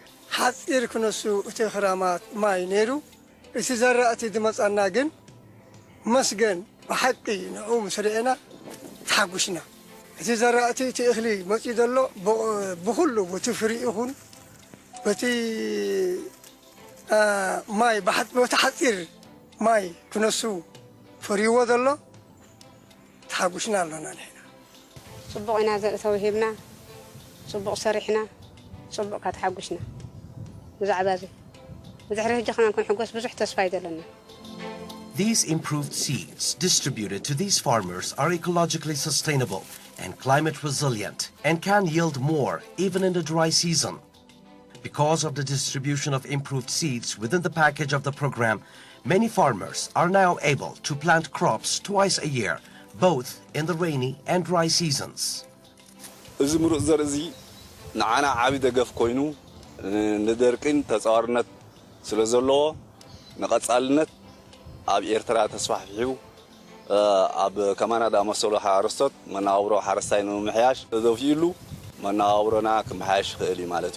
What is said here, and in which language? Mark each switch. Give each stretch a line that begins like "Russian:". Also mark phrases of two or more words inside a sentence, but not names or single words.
Tigrinya: ሓፂር ክነሱ እቲ ክራማት ማይ ነይሩ እቲ ዘራእቲ ድመፃና ግን መስገን ብሓቂ ንዑ ምስ ርአና ተሓጒስና እቲ ዘራእቲ እቲ እኽሊ መፂኡ ዘሎ ብኩሉ በቲ ፍሪ ይኹን በቲ ማይ በቲ ሓፂር ማይ ክነሱ ፍሪዎ ዘሎ ተሓጒስና ኣለና ንሕና ፅቡቕ ኢና ዘርኢ ተውሂብና ፅቡቕ ሰሪሕና ፅቡቕ ካተሓጒስና ብዛዕባ እዚ ብድሕሪ ሕጂ ኸና ክንሕጎስ ብዙሕ ተስፋ ይዘለና
English: These improved seeds distributed to these farmers are ecologically sustainable and climate resilient and can yield more even in the dry season. Because of the distribution of improved seeds within the package of the program, many farmers are now able to plant crops twice a year, both in the rainy and dry seasons.
Tigrinya: እዚ ምሩፅ ዘርኢ እዚ ንዓና ዓቢ ደገፍ ኮይኑ ንደርቅን ተፃዋርነት ስለ ዘለዎ ንቐጻልነት ኣብ ኤርትራ ተስፋሕፊሑ ኣብ ከማናዳ መሰሉ ሓረስቶት መናብሮ ሓረስታይ ንምምሕያሽ ተዘውፊሉ መናብሮና ክመሓየሽ ክእል እዩ ማለት እዩ